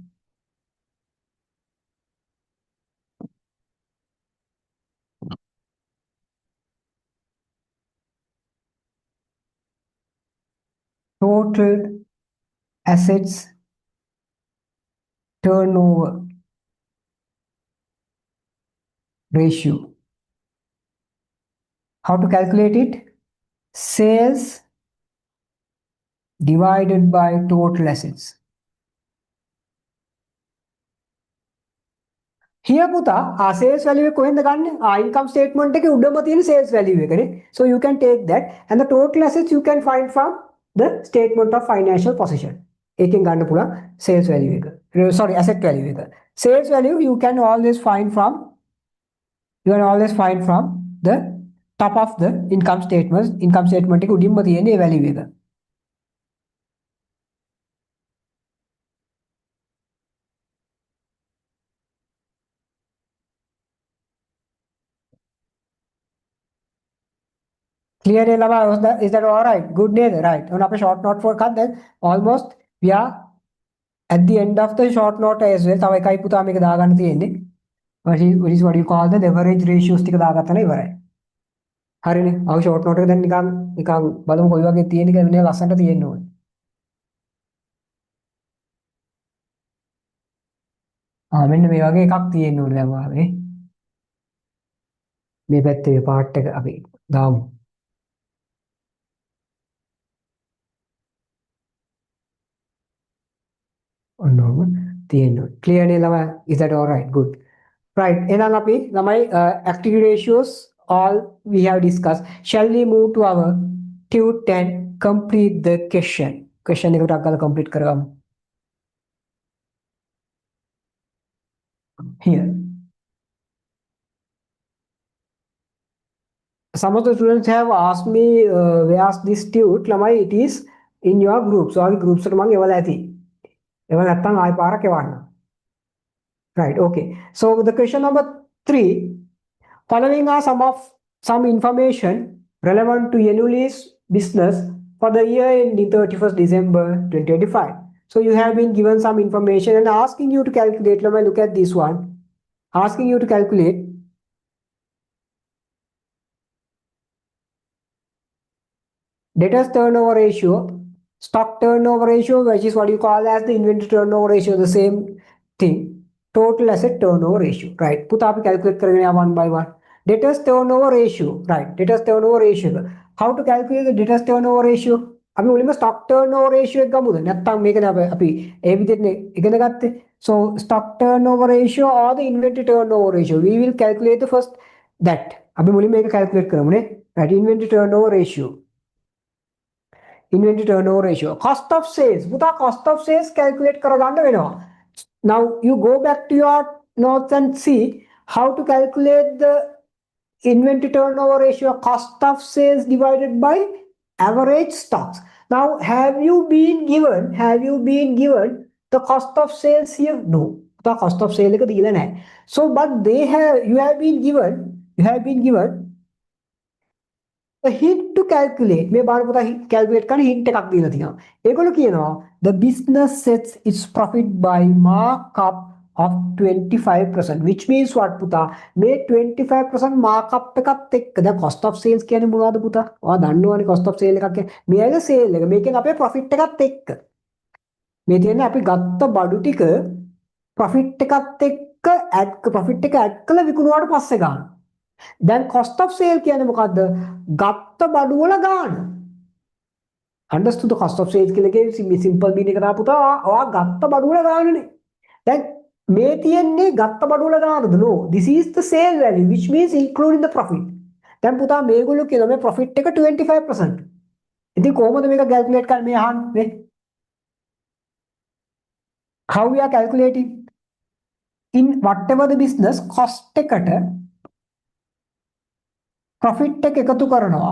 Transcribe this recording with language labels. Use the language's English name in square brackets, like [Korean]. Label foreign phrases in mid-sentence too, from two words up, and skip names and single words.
[English] Total assets turnover ratio. How to calculate it? Sales divided by total assets. [Sinhala] Here පුතා [English] sales value [Sinhala] එක කොහෙන්ද ගන්නෙ? [English] income statement [Sinhala] එකේ උඩම තියෙන [English] sales value [Sinhala] එකනේ. [English] So you can take that and the total assets you can find from the statement of financial position. [Sinhala] එකෙන් ගන්න පුළුවන් [English] sales value [Sinhala] එක. [English] Sorry, asset value [Sinhala] එක. [English] Sales value you can always find from the top of the income statement. Income statement [Sinhala] එකේ උඩින්ම තියෙන ඒ value එක. [English] Clear is that all right? Good name, right? On a short note for cut then almost we are at the end of the short note as well. [Sinhala] තව එකයි පුතා මේක දාගන්න තියෙන්නේ. [English] What is what you call the leverage ratios [Sinhala] ටික දාගත්තා නේ ඉවරයි. හරිනේ. අව [English] short note [Sinhala] එක දැන් නිකන් බලමු කොයි වගේ තියෙන කියලා මෙන්න ලස්සනට තියෙන්න ඕනේ. මෙන්න මේ වගේ එකක් තියෙන්න ඕනේ දැන් වාගේ. මේ පැත්තේ part එක අපි දාමු. ඔන්න තියෙනවා. Clear නේ ළමයි? [English] Is that all right? Good. Right. [Sinhala] එහෙනම් අපි ළමයි [English] activity ratios all we have discussed. Shall we move to our tute and complete the question? [Sinhala] Question එක ටක් ගාලා complete කරගමු. [English] Here. Some of the students have asked me where's this tute ළමයි it is in your group. [Sinhala] So ආගේ groups එකට මම එවලා ඇති. එවලා නැත්නම් ආයෙ පාරක් එවන්න. [English] Right. Okay. So the question number 3. Following are some information relevant to Yenuli's business for the year ending 31st December 2025. So you have been given some information and asking you to calculate. Let me look at this one. Asking you to calculate debtors turnover ratio, stock turnover ratio, which is what you call as the inventory turnover ratio, the same thing. Total asset turnover ratio, right? Put up calculate karenge one by one. Debtors turnover ratio, right? Debtors turnover ratio. How to calculate the debtors turnover ratio? [Sinhala] අපි මුලින්ම stock turnover ratio එක ගමුද? නැත්නම් මේකනේ අපි ඒ විදිහට ඉගෙන ගත්තේ. [English] So stock turnover ratio or the inventory turnover ratio. We will calculate the first that. [Sinhala] අපි මුලින්ම මේක calculate කරමුනේ. [English] Right, inventory turnover ratio. Inventory turnover ratio. Cost of sales. පුතා cost of sales calculate [Sinhala] කරගන්න වෙනවා. [English] Now you go back to your notes and see how to calculate the inventory turnover ratio, cost of sales divided by average stocks. Now have you been given the cost of sales here? No. The cost of sale [Sinhala] එක දීලා නැහැ. [English] So but you have been given a hint to calculate. [Sinhala] මේ බලන්න පුතා calculate කරන්න hint එකක් දීලා තියෙනවා. ඒගොල්ලෝ කියනවා [English] the business sets its profit by markup of 25%, which means what [Sinhala] පුතා මේ 25% markup එකත් එක්ක දැන් [English] cost of sales [Sinhala] කියන්නේ මොනවද පුතා? ඔයා දන්නවනේ [English] cost of sale [Sinhala] එකක් කියන්නේ. මේ ඇයිද sale එක. මේකෙන් අපේ profit එකත් එක්ක. මේ තියෙන්නේ අපි ගත්ත බඩු ටික profit එකත් එක්ක profit එක add කළා විකුණුවාට පස්සේ ගන්න. දැන් [English] cost of sale [Sinhala] කියන්නේ මොකද්ද? ගත්ත බඩු වල ගාණ. [English] Understood the cost of sales [Sinhala] කියලා කියන්නේ [English] simple meaning [Sinhala] එක තමයි පුතා. ඔයා ගත්ත බඩු වල ගාණනේ. දැන් මේ තියෙන්නේ ගත්ත බඩු වල ගාණද? [English] No. This is the sale value which means including the profit. [Sinhala] දැන් පුතා මේගොල්ලෝ කියනවා මේ profit එක 25%. ඉතින් කොහොමද මේක calculate කරන්නේ මේ අහන්නේ? [English] How we are calculating? In whatever the business cost [Sinhala] එකට profit එක එකතු කරනවා.